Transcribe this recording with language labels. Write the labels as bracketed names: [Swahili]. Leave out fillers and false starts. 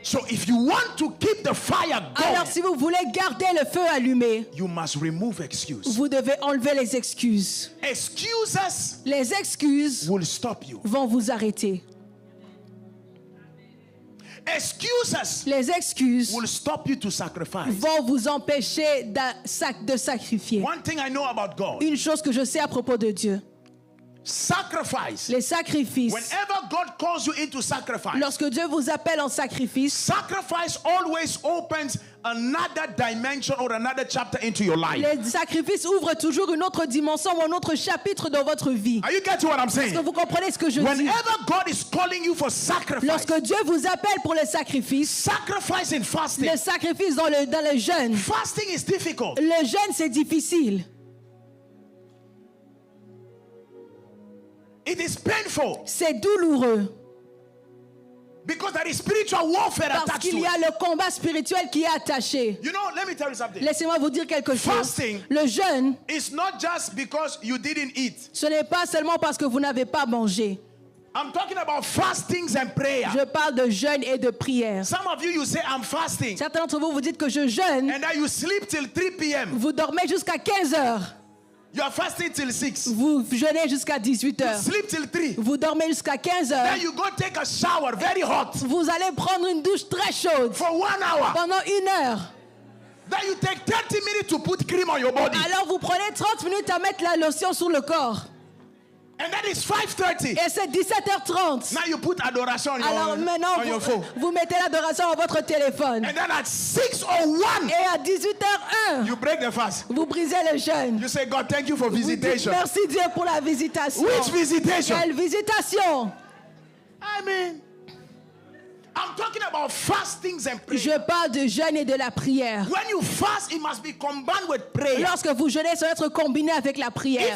[English] So if you want to keep the fire going, [French] Alors si vous voulez garder le feu allumé, [English] you must remove excuse. [French] vous devez enlever les excuses. [English] Excuses [French] Les excuses [English] will stop you. [French] vont vous arrêter. [English] Excuses [French] Les excuses [English] will stop you to sacrifice. [French] vont vous empêcher de sacrifier. [English] One thing I know about God, [French] Une chose que je sais à propos de Dieu, [English] sacrifice. [French] les sacrifices. [English] Whenever God calls you into sacrifice, [French] Lorsque Dieu vous appelle en sacrifice, [English] sacrifice always opens another dimension or another chapter into your life. [French] les sacrifices ouvrent toujours une autre dimension ou un autre chapitre dans votre vie. [English] Are you getting what I'm [French] Est-ce que [English] saying? [French] vous comprenez ce que je dis? [English] Whenever God is calling you for sacrifice, [French] Lorsque Dieu vous appelle pour le sacrifice, [English] sacrifice in fasting. [French] le sacrifice dans le jeûne, [English] Fasting is difficult. [French] le jeûne c'est difficile. [English] It is painful [French] C'est douloureux [English] because there is spiritual warfare [French] parce [English] attached [French] qu'il [English] to [French] y a [English] it. [French] le combat spirituel qui est attaché. [English] You know, let me tell you something. [French] Laissez-moi vous dire quelque chose. [English] Fasting. [French] Le jeûne, [English] It's not just because you didn't eat. [French] ce n'est pas seulement parce que vous n'avez pas mangé. [English] I'm talking about fastings and prayer. [French] Je parle de jeûne et de prière. [English] Some of you, you say, I'm fasting. [French] Certains d'entre vous, vous dites que je jeûne. [English] And then you sleep till 3 p.m. [French] Vous dormez jusqu'à 15 heures. [English] You are fasting till 6. [French] Vous jeûnez jusqu'à 18 heures. [English] Sleep till 3. [French] Vous dormez jusqu'à 15 heures. [English] Then you go take a shower, very hot, [French] Vous allez prendre une douche très chaude [English] for 1 hour. [French] pendant 1 heure. [English] Then you take 30 minutes to put cream on your body. [French] Alors vous prenez 30 minutes à mettre la lotion sur le corps. [English] And then it's 5:30. [French] Et c'est 17h30. [English] Now you put adoration on [French] Alors maintenant, [English] your phone. [French] vous mettez l'adoration à votre téléphone. [English] And then at 6:01, [French] Et à 18h01, [English] you break the fast. [French] vous brisez le jeûne. [English] You say, God, thank you for [French] Vous dites [English] visitation. [French] merci Dieu pour la visitation. [English] Which visitation? [French] Quelle visitation? [English] I mean, I'm talking about fastings and prayer. [French] Je parle de jeûne et de la prière. [English] When you fast, it must be combined with prayer. [French] Lorsque vous jeûnez, ça doit être combiné avec la prière.